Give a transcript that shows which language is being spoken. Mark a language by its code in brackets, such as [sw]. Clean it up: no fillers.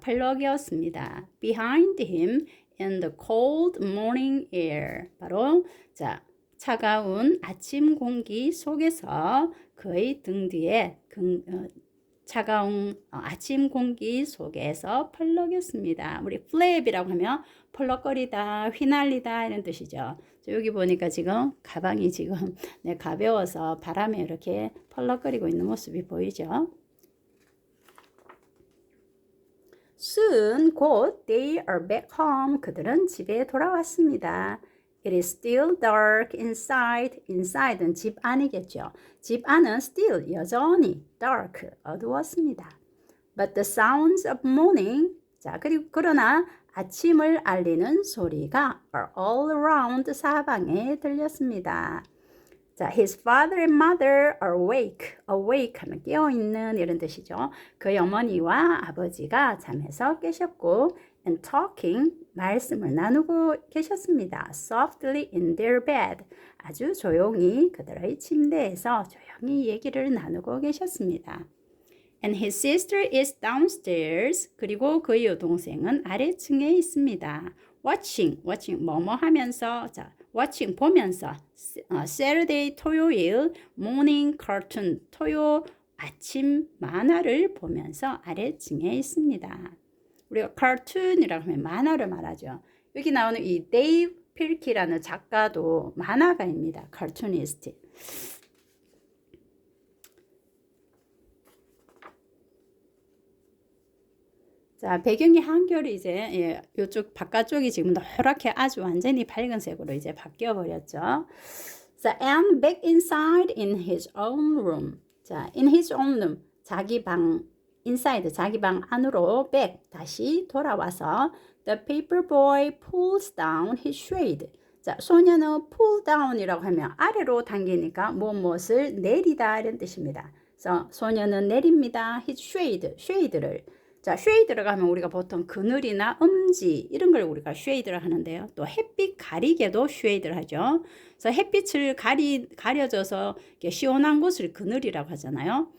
[ko] 펄럭이었습니다. [en] Behind him in the cold morning air. [ko] 바로 차가운 아침 공기 속에서 그의 등 뒤에 차가운 아침 공기 속에서 펄럭였습니다. 우리 flap이라고 하면 펄럭거리다, 휘날리다 이런 뜻이죠. 여기 보니까 지금 가방이 지금 가벼워서 바람에 이렇게 펄럭거리고 있는 모습이 보이죠. [en] Soon, [ko] 곧 [en] they are back home. [ko] 그들은 집에 돌아왔습니다. [en] It is still dark inside. [ko] Inside는 집 안이겠죠. 집 안은 [en] still [ko] 여전히 [en] dark [ko] 어두웠습니다. [en] But the sounds of morning. [ko] 자, 그리고 그러나 아침을 알리는 소리가 [en] are all around [ko] 사방에 들렸습니다. [en] 자, his father and mother are awake. [ko] awake 하면 깨어있는 이런 뜻이죠. 그의 어머니와 아버지가 잠에서 깨셨고 [en] and talking [ko] 말씀을 나누고 계셨습니다. [en] softly in their bed. [ko] 아주 조용히 그들의 침대에서 조용히 얘기를 나누고 계셨습니다. [en] And his sister is downstairs. [ko] 그리고 그의 여동생은 아래층에 있습니다. watching 뭐뭐 하면서 자 watching 보면서 Saturday 토요일 [en] morning cartoon [ko] 토요 아침 만화를 보면서 아래층에 있습니다. 우리가 cartoon이라고 하면 만화를 말하죠. 여기 나오는 이 데이브 필키라는 작가도 만화가입니다. [en] cartoonist. [ko] 자, 배경이 한결이 이제 이쪽 바깥쪽이 지금 노랗게 아주 완전히 밝은 색으로 이제 바뀌어 버렸죠. [en] 자, and back inside in his own room. 자, in his own room. [ko] 자기 방 [en] inside [ko] 자기 방 안으로 [en] back [ko] 다시 돌아와서 [en] the paper boy pulls down his shade. [ko] 자, 소녀는 pull down이라고 하면 아래로 당기니까 무엇을 내리다 이런 뜻입니다. 그래서 소녀는 내립니다. [en] his shade [ko] 를 자, 쉐이드라고 하면 우리가 보통 그늘이나 음지 이런 걸 우리가 쉐이드라 하는데요. 또 햇빛 가리개도 쉐이드를 하죠. 그래서 햇빛을 가려져서 시원한 곳을 그늘이라고 하잖아요.